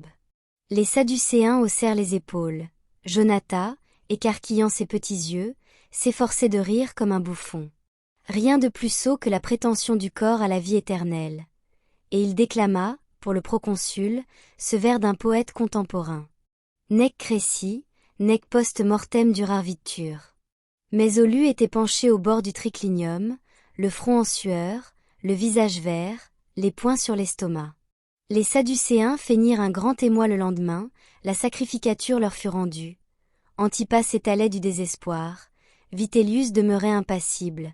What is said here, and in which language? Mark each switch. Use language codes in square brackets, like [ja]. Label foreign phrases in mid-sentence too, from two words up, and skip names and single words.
[fr] Les Sadducéens haussèrent les épaules. Jonathan, écarquillant ses petits yeux, s'efforçait de rire comme un bouffon. Rien de plus sot que la prétention du corps à la vie éternelle. Et il déclama, pour le proconsul, ce vers d'un poète contemporain. [la] Nec cresci, nec post mortem durarvitur. [fr] Mais Olu était penché au bord du triclinium, le front en sueur, le visage vert, les poings sur l'estomac. Les Sadducéens feignirent un grand émoi le lendemain, la sacrificature leur fut rendue. Antipas s'étalait du désespoir, Vitellius demeurait impassible.